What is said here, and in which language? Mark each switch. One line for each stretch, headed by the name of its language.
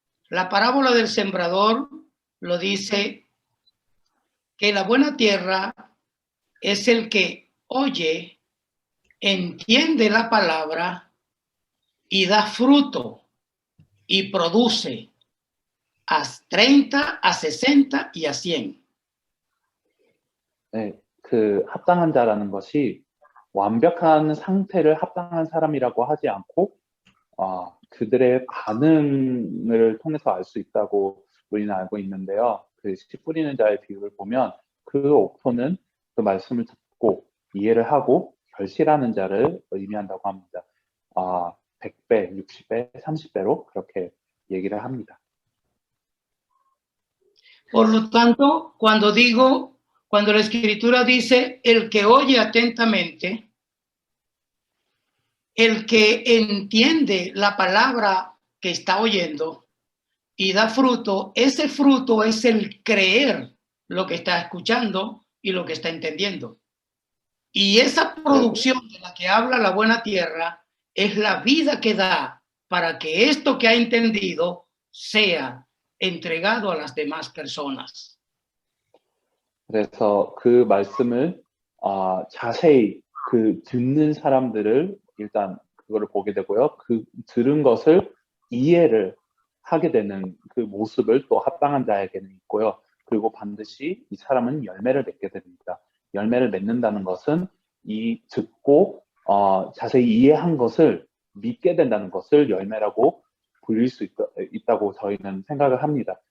Spanish: La parábola del sembrador lo dice que la buena tierra es el que oye, entiende la palabra y da fruto y produce a 30, a 60 y a 100.
Korean: 네, 그 합당한 자라는 것이 완벽한 상태를 합당한 사람이라고 하지 않고 그들의 반응을 통해서 알 수 있다고 우리는 알고 있는데요. 그 씨 뿌리는 자의 비유를 보면 그 옥토는 그 말씀을 듣고 이해를 하고 결실하는 자를 의미한다고 합니다. 100배, 60배, 30배로 그렇게 얘기를 합니다.
Spanish: Por lo tanto, cuando la Escritura dice el que oye atentamente, el que entiende la palabra que está oyendo y da fruto, ese fruto es el creer lo que está escuchando y lo que está entendiendo. Y esa producción de la que habla la buena tierra es la vida que da para que esto que ha entendido sea entregado a las demás personas.
Korean: 그래서 그 말씀을 자세히 그 듣는 사람들을 일단 그거를 보게 되고요. 그 들은 것을 이해를 하게 되는 그 모습을 또 합당한 자에게는 있고요. 그리고 반드시 이 사람은 열매를 맺게 됩니다. 열매를 맺는다는 것은 이 듣고 자세히 이해한 것을 믿게 된다는 것을 열매라고 불릴 수 있다고 저희는 생각을 합니다.